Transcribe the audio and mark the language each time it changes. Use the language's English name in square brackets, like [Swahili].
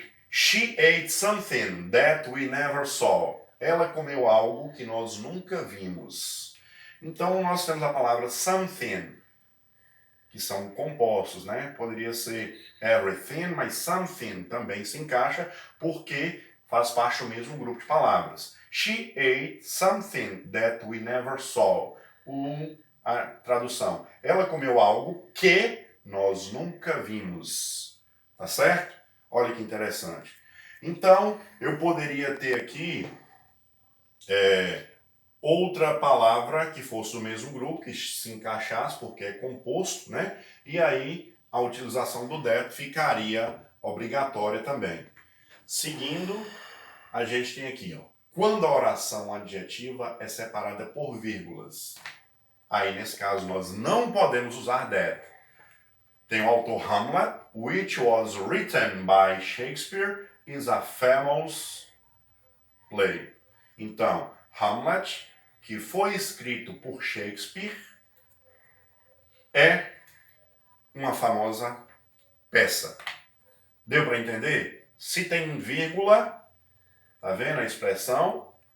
[English] She ate something that we never saw. [Portuguese] Ela comeu algo que nós nunca vimos. Então nós temos a palavra something, que são compostos, né? Poderia ser everything, mas something também se encaixa porque faz parte do mesmo grupo de palavras. [English] She ate something that we never saw. [Portuguese] A tradução. Ela comeu algo que nós nunca vimos. Tá certo? Olha que interessante. Então, eu poderia ter aqui outra palavra que fosse do mesmo grupo, que se encaixasse, porque é composto, né? E aí a utilização do that ficaria obrigatória também. Seguindo, a gente tem aqui, ó, quando a oração adjetiva é separada por vírgulas. Aí, nesse caso, nós não podemos usar that. Tem o autor [English] Hamlet, which was written by Shakespeare, is a famous play. [Portuguese] Então, Hamlet, que foi escrito por Shakespeare, é uma famosa peça. Deu para entender? Se tem vírgula, tá vendo a expressão?